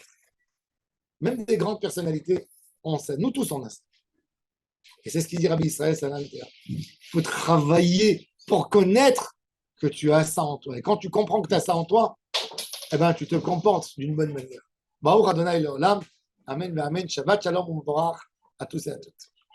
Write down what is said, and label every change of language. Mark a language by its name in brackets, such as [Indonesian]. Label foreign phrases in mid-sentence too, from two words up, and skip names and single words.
[French] Même des grandes personnalités, on sait. Nous tous, on a ça. Et c'est ce qu'il dit Rabbi Israël Salanter. Il faut travailler pour connaître que tu as ça en toi. Et quand tu comprends que tu as ça en toi, eh ben, tu te comportes d'une bonne manière. [Hebrew] ברוך אדוני לעולם. אמן, אמן. שבת שלום, [French] on à tous et à toutes.